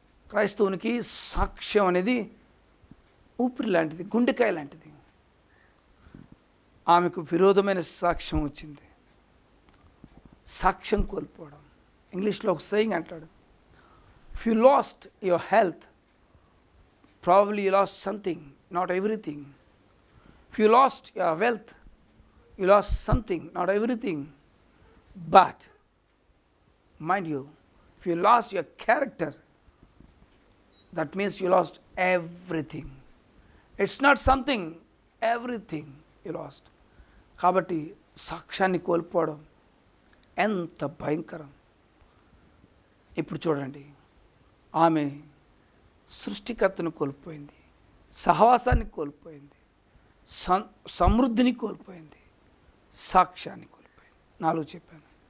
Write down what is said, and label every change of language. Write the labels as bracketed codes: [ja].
[te] క్రైస్తవునికి సాక్ష్యం అనేది ఊపిరి లాంటిది, గుండెకాయ లాంటిది. ఆమెకు విరోధమైన సాక్ష్యం వచ్చింది. సాక్ష్యం కోల్పోవడం. ఇంగ్లీష్లో ఒక సేయింగ్ అంటాడు, [en] If you lost your health, probably you lost something, not everything. If you lost your wealth, you lost something, not everything. But mind you, if you lost your character, that means you lost everything. It's not something, everything you lost. [te] కాబట్టి సాక్ష్యాన్ని కోల్పోవడం ఎంత భయంకరం. ఇప్పుడు చూడండి, ఆమె సృష్టికర్తను కోల్పోయింది, సహవాసాన్ని కోల్పోయింది, సమృద్ధిని కోల్పోయింది, సాక్ష్యాన్ని కోల్పోయింది. 4 చెప్పాను.